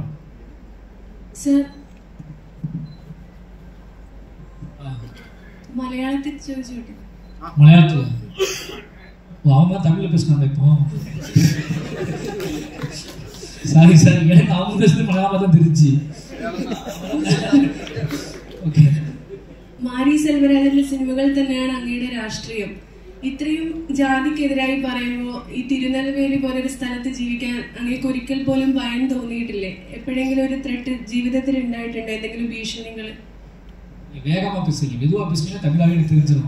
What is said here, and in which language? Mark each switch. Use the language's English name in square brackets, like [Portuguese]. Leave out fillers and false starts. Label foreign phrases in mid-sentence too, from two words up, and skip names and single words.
[Tamil] சார், மலையாளத்தில் ചോദിച്ചോട്ടെ? மலையாளத்தில் அவங்க தமிழில் பேசினாங்க. இப்போ சாரி எனக்கு அவங்க பேசுறது மலையாளமாக தான் தெரிஞ்சு. [Malayalam] ഓക്കെ. മാരി സെൽവരാജന്റെ സിനിമകൾ തന്നെയാണ് അങ്ങയുടെ രാഷ്ട്രീയം. ഇത്രയും ജാതിക്കെതിരായി പറയുമ്പോൾ ഈ തിരുനെൽവേലി പോലൊരു സ്ഥലത്ത് ജീവിക്കാൻ അങ്ങേക്ക് ഒരിക്കൽ പോലും ഭയം തോന്നിയിട്ടില്ലേ? എപ്പോഴെങ്കിലും ഒരു ത്രെട്ട് ജീവിതത്തിൽ ഉണ്ടായിട്ടുണ്ടോ? എന്തെങ്കിലും ഭീഷണികൾ? [Tamil] வேகமா பேசுறீங்க, மெதுவா பேசுறீங்க, தமிழாவே எனக்கு தெரிஞ்சிடும்.